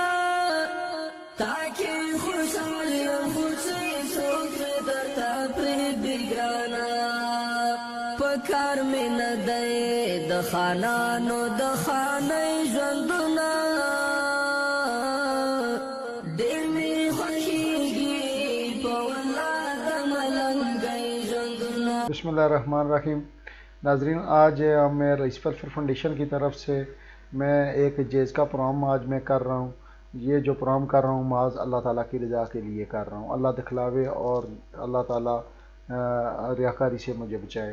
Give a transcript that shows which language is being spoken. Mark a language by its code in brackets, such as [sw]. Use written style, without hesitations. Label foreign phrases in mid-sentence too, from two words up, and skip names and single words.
[ps] تاکي خوشحال یم خو چې څوک مې درته پرېږدي ګرانه پکار مې نه دی د خانانو د خانۍ ژوندونه ډېر می خوښیږي په ولا د ملنګي ژوندونه. [ar] بسم اللہ الرحمن الرحیم. [ur] ناظرین آج میں رئیس ویلفیئر فاؤنڈیشن کی طرف سے میں ایک جیز کا پروگرام آج میں کر رہا ہوں. یہ جو پروگرام کر رہا ہوں محض اللہ تعالیٰ کی رضا کے لیے کر رہا ہوں. اللہ دکھلاوے اور اللہ تعالیٰ ریاکاری سے مجھے بچائے.